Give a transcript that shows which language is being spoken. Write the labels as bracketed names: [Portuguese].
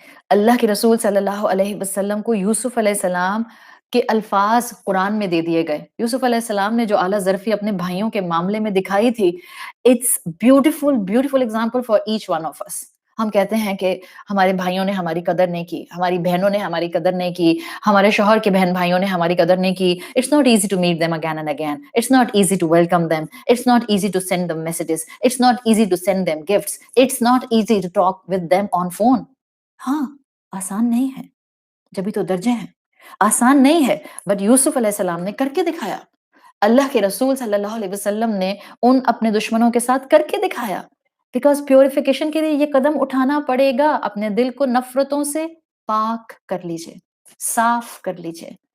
[Urdu] اللہ کے رسول صلی اللہ علیہ وسلم کو یوسف علیہ السلام کے الفاظ قرآن میں دے دیے گئے۔ یوسف علیہ السلام نے جو اعلیٰ ظرفی اپنے بھائیوں کے معاملے میں دکھائی تھی، [English] It's beautiful beautiful example for each one of us. [Urdu] ہم کہتے ہیں کہ ہمارے بھائیوں نے ہماری قدر نہیں کی، ہماری بہنوں نے ہماری قدر نہیں کی، ہمارے شوہر کے بہن بھائیوں نے ہماری قدر نہیں کی۔ [English] It's not easy to meet them again and again. It's not easy to welcome them. It's not easy to send them messages. It's not easy to send them gifts. It's not easy to talk with them on phone. [Urdu] ہاں آسان نہیں ہے، جبھی تو درجے ہیں، آسان نہیں ہے، بٹ یوسف علیہ السلام نے کر کے دکھایا، اللہ کے رسول صلی اللہ علیہ وسلم نے ان اپنے دشمنوں کے ساتھ کر کے دکھایا۔ بیکاز پیوریفیکیشن کے لیے یہ قدم اٹھانا پڑے گا، اپنے دل کو نفرتوں سے پاک کر لیجئے، صاف کر لیجئے۔